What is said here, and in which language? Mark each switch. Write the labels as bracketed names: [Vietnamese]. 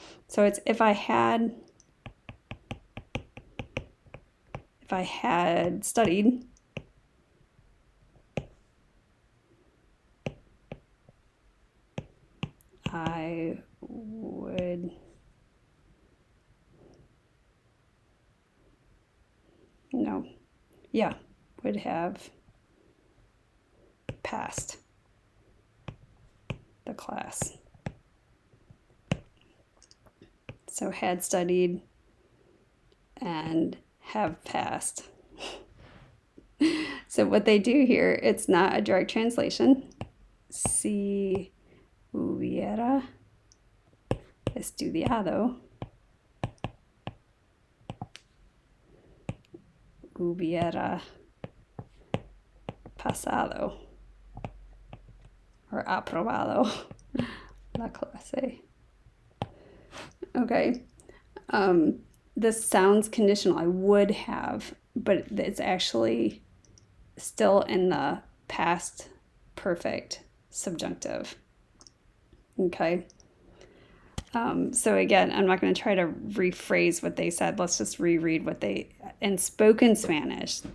[English] So it's if I had studied, I would would have passed the class. So had studied and have passed. So what they do here, it's not a direct translation. [Spanish] Si hubiera estudiado, hubiera pasado [English] or [Spanish] aprobado la clase. [English] Okay. This sounds conditional. I would have, but it's actually still in the past perfect subjunctive. Okay. So again, I'm not going to try to rephrase what they said. Let's just reread what they, in spoken Spanish.